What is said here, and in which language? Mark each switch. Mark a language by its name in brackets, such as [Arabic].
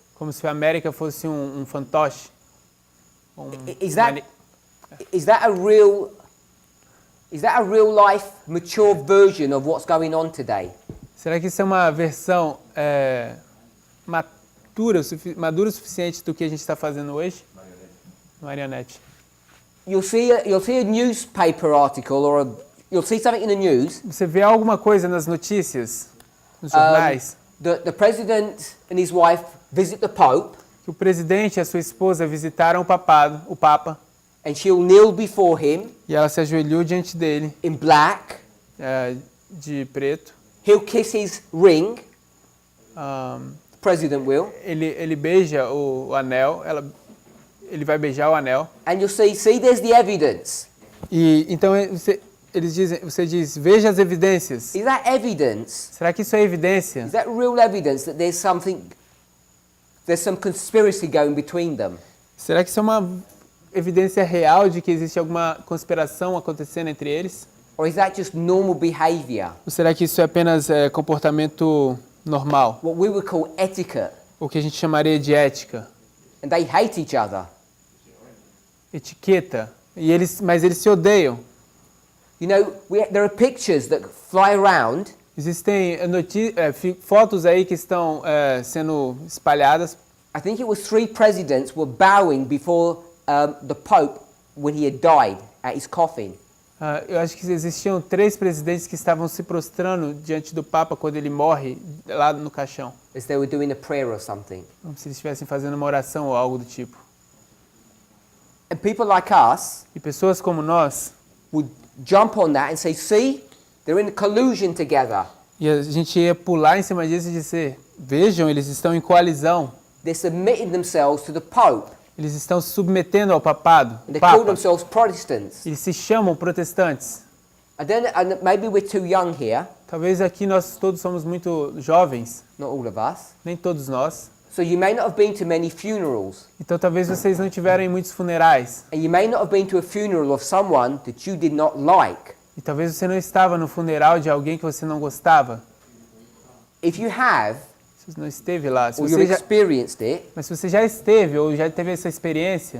[Portuguese] Como se a América fosse um fantoche. [English] Is that a real life mature version of what's going on today? [Portuguese] Será que isso é uma versão madura o suficiente do que a gente está fazendo hoje? Marionete. [English] You'll see a newspaper article you'll see something in the news. [Portuguese] Você vê alguma coisa nas notícias, nos jornais. [English] The president and his wife visit the Pope. [Portuguese] Que o presidente e a sua esposa visitaram o Papa. [English] And she'll kneel before him. [Portuguese] E ela se ajoelhou diante dele. [English] In black. [Portuguese] De preto. [English] He'll kiss his ring. The president will. [Portuguese] Ele beija o anel. Ele vai beijar o anel. [English] And you'll see there's the evidence. [Portuguese] E então você diz, veja as evidências. [English] Is that evidence? [Portuguese] Será que isso é evidência? [English] Is that real evidence that there's some conspiracy going between them? [Portuguese] Será que isso é uma evidência real de que existe alguma conspiração acontecendo entre eles? [English] Or is that just normal behavior? [Portuguese] Ou será que isso é apenas comportamento normal? [English] What we would call etiquette. [Portuguese] O que a gente chamaria de ética. [English] And they hate each other. [Portuguese] Etiqueta. Mas eles se odeiam. [English] There are pictures that fly around. [Portuguese] Existem fotos aí que estão sendo espalhadas. [English] I think it was 3 presidents were bowing before the Pope when he had died at his coffin. [Portuguese] Eu acho que existiam 3 presidentes que estavam se prostrando diante do Papa quando ele morre lá no caixão. [English] As they were doing a prayer or something. [Portuguese] Como se eles estivessem fazendo uma oração ou algo do tipo. [English] And people like us, [Portuguese] e pessoas como nós, [English] would jump on that and say, see, they're in collusion together. [Portuguese] E a gente ia pular em cima disso e dizer, vejam, eles estão em coalizão. [English] They're submitting themselves to the Pope. [Portuguese] Eles estão se submetendo ao papado. [English] And they call themselves Protestants. [Portuguese] Eles se chamam protestantes. [English] Maybe we're too young here. [Portuguese] Talvez aqui nós todos somos muito jovens. [English] Not all of us. [Portuguese] Nem todos nós. [English] So you may not have been to many funerals. [Portuguese] Então talvez vocês não tiveram em muitos funerais. [English] And you may not have been to a funeral of someone that you did not like. [Portuguese] E talvez você não estava no funeral de alguém que você não gostava. [English] If you have, [Portuguese] você não esteve lá, [English] or you experienced it, [Portuguese] mas se você já esteve ou já teve essa experiência,